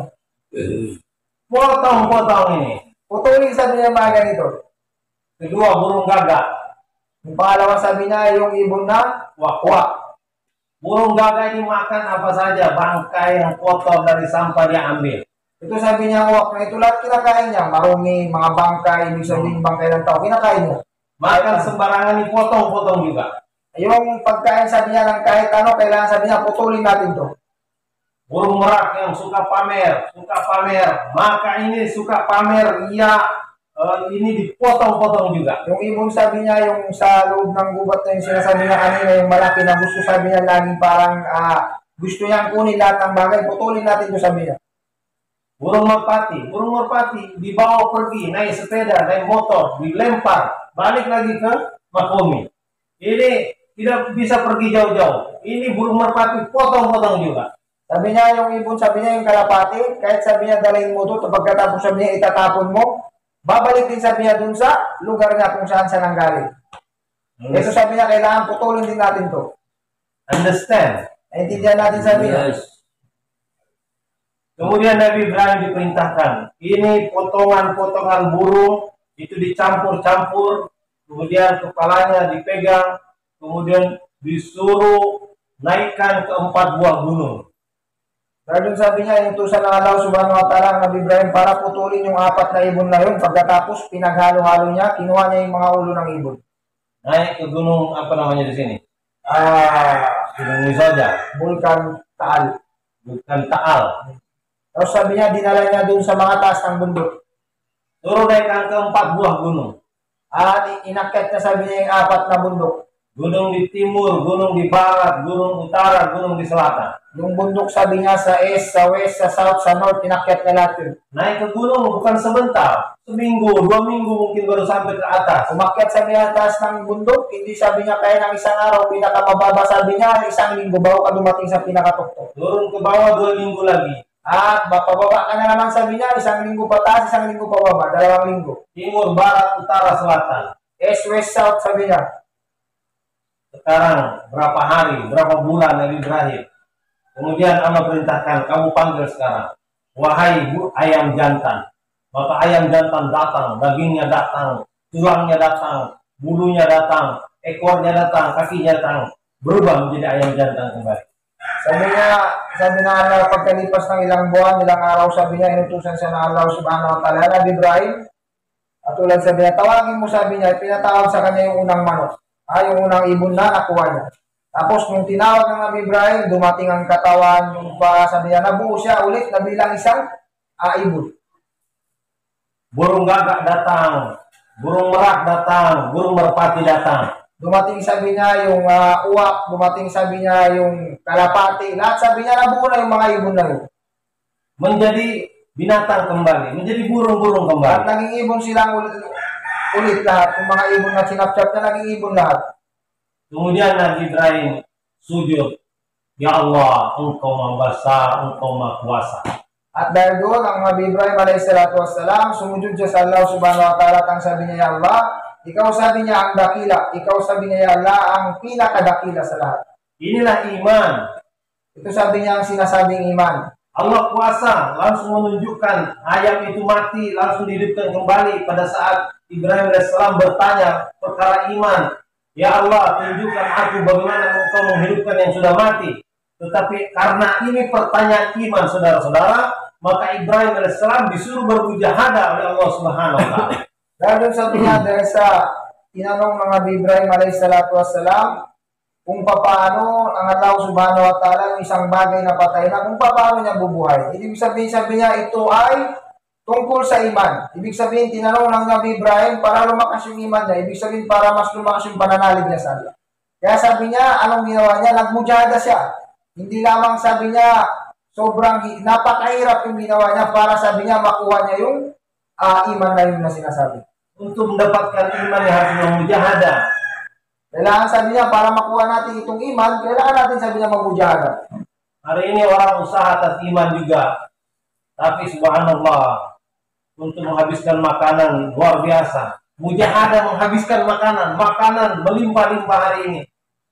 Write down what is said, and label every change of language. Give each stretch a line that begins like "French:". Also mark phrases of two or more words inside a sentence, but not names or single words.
Indonesian: Potong-potong ini.
Filipino: Putulin sabi niya mga ganito.
Indonesian: Kedua, burung gagak.
Filipino: Yung pangalawa sabi niya, yung ibon na Wak-wak.
Indonesian: Burung gagak ini makan apa saja, bangkai yang kotor dari sampah dia ambil.
Filipino: ito sabi niya, wak na ito lahat kinakain niya. Marumi, mga bangkay, ibig sabihin bangkay ng tao, kinakain niya.
Indonesian: Makan sembarangan ini potong-potong juga.
Filipino: Yung pagkain sabi niya ng kahit ano, kailangan sabi niya, putulin natin to.
Indonesian: Burung merak yang suka pamer, maka ini suka pamer, iya ini dipotong-potong juga.
Filipino: Yung ibon sabi niya, yung sa loob ng gubat na yung sinasabi niya kanina, yung malaki na gusto sabi niya laging parang gusto niyang kunin lahat ng bagay, putulin natin to sabi niya.
Indonesian: Burung merpati dibawa pergi, naik sepeda, naik motor, dilempar, balik lagi ke Makomi. Ini tidak bisa pergi jauh-jauh. Ini burung merpati potong-potong juga.
Filipino: Sabi niya, yung ibon, sabi niya, yung kalapati, kahit sabi niya, dalhin mo to, pagkatapos sabi niya, itatapon mo, babalik din sabi niya dun sa lugar niya kung saan siya nanggaling. Ito sabi niya, kailangan putulin din natin to.
English: Understand?
Filipino: Naintindihan natin sabi niya.
Indonesian: Kemudian Nabi Ibrahim diperintahkan, ini potongan-potongan burung, itu dicampur-campur, kemudian kepalanya dipegang, kemudian disuruh naikkan ke 4 buah gunung.
Filipino: Dahil sabi niya, yung tusan ng Allah
Arabic: سبحانه وتعالى,
Filipino: Nabi Ibrahim, para putulin yung 4 na ibon na yun. Pagkatapos, pinaghalo-halo niya, kinuha niya yung mga ulo ng ibon.
Indonesian: Naik ke gunung, apa namanya di sini? Gunung Misoja. Bulkan Taal. Bukan Taal.
Filipino: Tapos sabi niya, dinala niya dun sa mga taas ng bundok.
Indonesian: Suruh naikkan ke 4 buah gunung.
Filipino: At inakyat niya, sabi niya, yung 4 na bundok.
Indonesian: Gunung di timur, gunung di barat, gunung utara, gunung di selatan.
Filipino: Yung bundok sabi niya sa east, sa west, sa south, sa north, inakyat niya lahat yun.
Indonesian: Naik ke gunung bukan sebentar, seminggu, 2 minggu mungkin baru sampai ke atas.
Filipino: Umakyat sabi niya taas ng bundok, hindi sabi niya kaya ng isang araw, pinakamababa sabi niya, 1 linggo bago ka dumating sa pinakatuktok.
Indonesian: Turun ke bawah 2 minggu lagi.
Filipino: At pababa ka na naman sabi niya, 1 linggo pataas, 1 linggo pababa, 2 linggo.
Indonesian: Timur, barat, utara, selatan.
English: East, west, south sabi niya.
Indonesian: Sekarang berapa hari, berapa bulan Nabi Ibrahim. Kemudian Allah perintahkan, kamu panggil sekarang, wahai ayam jantan. Maka ayam jantan datang, dagingnya datang, tulangnya datang, bulunya datang, ekornya datang, kakinya datang, berubah menjadi ayam jantan kembali.
Filipino: Sabi na Allah, pagkalipas ng ilang buwan, ilang araw, sabi niya, inutusan siya ng Allah
Arabic: سبحانه وتعالى,
Filipino: Nabi Ibrahim, at tulad sabi niya, tawagin mo sabi niya, pinatawag sa kanya yung unang manok. Yung unang ibon na nakuha niya. Tapos nung tinawag ng Nabi Ibrahim, dumating ang katawan, yung sabi niya, nabuo siya ulit, nabilang isang ibon. Burung gagak datang, burung merak datang, burung merpati datang. Dumating sabi niya yung uwak, dumating sabi niya yung kalapati, lahat sabi niya nabuo na yung mga ibon na yun. Menjadi binatang kembali, menjadi burung-burung kembali. At naging ibon silang ulit lahat, yung mga ibon na sinapchap na naging ibon lahat.
Indonesian: Kemudian Nabi Ibrahim sujud,
Arabic: يا الله,
Indonesian: engkau maha besar, engkau maha kuasa.
Filipino: At dahil doon, ang Nabi Ibrahim alaihissalam, sumujud siya sa Allah
Arabic: سبحانه وتعالى,
Filipino: at ang sabi niya,
Arabic: يا الله,
Filipino: ikaw sabi niya ang dakila, ikaw sabi niya,
Arabic: يا الله,
Filipino: ang pinakadakila sa lahat.
Indonesian: Inilah iman.
Filipino: Ito sabi niya ang sinasabing iman.
Indonesian: Allah kuasa, langsung menunjukkan ayam itu mati, langsung dihidupkan kembali pada saat Ibrahim AS bertanya perkara iman.
Arabic: يا الله,
Indonesian: tunjukkan aku bagaimana engkau menghidupkan yang sudah mati. Tetapi karena ini pertanyaan iman, saudara-saudara, maka Ibrahim AS disuruh bermujahadah oleh Allah
Arabic: سبحانه وتعالى.
Filipino: Dahil sabi niya, dahil sa tinanong ng Nabi Ibrahim alaihissalam, kung paano ang Allah subhanahu wa ta'ala yung isang bagay na patay na, kung paano niya bubuhay. Ibig sabihin, sabi niya, ito ay tungkol sa iman. Ibig sabihin, tinanong ng Nabi Ibrahim para lumakas yung iman niya. Ibig sabihin, para mas lumakas yung pananalig niya sa Allah. Kaya sabi niya, anong ginawa niya? Nagmujahada siya. Hindi lamang sabi niya, sobrang napakahirap yung ginawa niya para sabi niya, makuha niya yung iman na yun na sinasabi.
Indonesian: Untuk mendapatkan iman yang harus bermujahadah.
Filipino: Kailangan sabi niya, para makuha natin itong iman, kailangan natin sabi niya magmujahada.
Indonesian: Hari ini orang usaha atas iman juga. Tapi subhanallah, untuk menghabiskan makanan luar biasa. Mujahadah menghabiskan makanan melimpah-limpah hari ini.